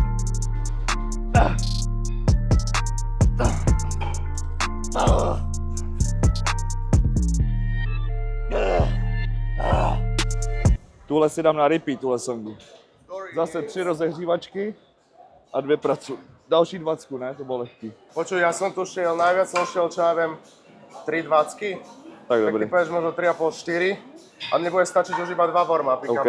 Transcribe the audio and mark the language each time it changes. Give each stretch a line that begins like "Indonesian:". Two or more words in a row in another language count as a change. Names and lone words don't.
Czech: Tuhle si dám na repeat, tuhle songu. Zase 3 rozehřívačky a 2 pracovní. Další 20, ne? To bylo lehký.
Slovak: Počuj, ja som tu šiel, najviac som šiel, čo ja viem, 3,20. Tak Tak
Czech: dobrý.
Slovak: ty povieš možno 3,5, 4. A mne bude stačiť už iba 2 warm-upy, OK.